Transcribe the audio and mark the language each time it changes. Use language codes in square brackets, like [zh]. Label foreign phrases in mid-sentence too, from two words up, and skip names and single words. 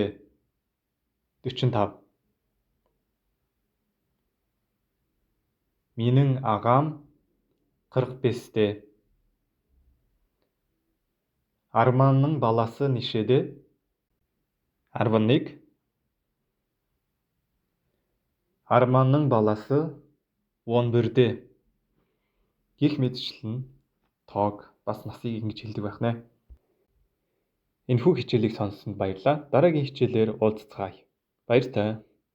[kk] 45. Менің ағам 45-те. Арманның баласы нешеде? 41. Арманның баласы 11-де. [mn] Гэх мэтчлэн тоог бас насыг ингэж хэлдэг байх нэ. Энэхүү хичээлийг сонссонд баярлалаа. Дараагийн хичээлээр уулзцгаая. Баяр таа.